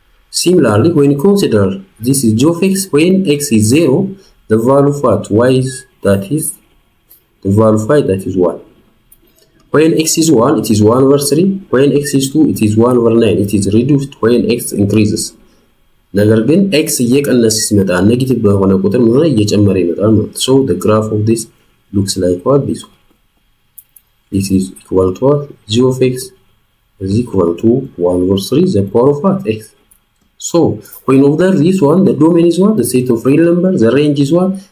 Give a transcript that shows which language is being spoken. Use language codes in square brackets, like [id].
[en] Similarly, when you consider this is g of x, when x is 0, the value of what? Y is, that is, the value of y, that is 1. When x is 1, it is 1 over 3. When x is 2, it is 1 over 9. It is reduced when x increases. [am] ነገር ግን x እየቀነሰ ሲመጣ ኔጌቲቭ በሆነ ቁጥር ምን ሆነ? እየጨመረ ይመጣል ማለት ነው። [en] So the graph of this looks like what? This one. This is equal to what? G of x is equal to 1 over 3 the power of what? X. So when over this one, the domain is what? The set of real number. The range is what?